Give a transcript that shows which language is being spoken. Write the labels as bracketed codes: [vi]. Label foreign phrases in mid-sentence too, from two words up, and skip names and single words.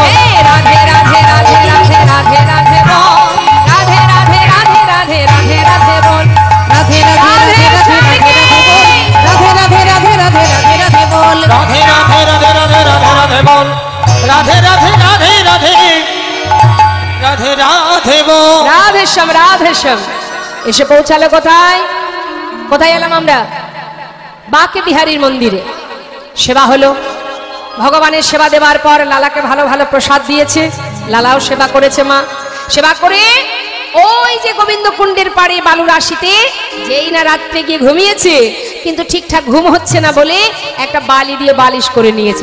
[hi] राधे राधे राधे राधे राधे राधे बोल राधे राधे राधे राधे राधे राधे बोल राधे राधे राधे राधे राधे राधे राधे बोल राधे राधे राधे राधे राधे राधे बोल राधे राधे राधे राधे राधे राधे बोल [bn] রাধে শ্যাম রাধে শ্যাম। এসে পৌঁছালো কোথায়? কোথায় এলাম আমরা? বাঁকে বিহারীর মন্দিরে সেবা হলো। ভগবানের সেবা দেওয়ার পর লালাকে ভালো ভালো প্রসাদ দিয়েছে, লালাও সেবা করেছে। মা সেবা করে ওই যে গোবিন্দ কুণ্ডের পাড়ে বালু রাশিতে যেই না রাত্রে গিয়ে ঘুমিয়েছে, কিন্তু ঠিকঠাক ঘুম হচ্ছে না বলে একটা বালি দিয়ে বালিশ করে নিয়েছে।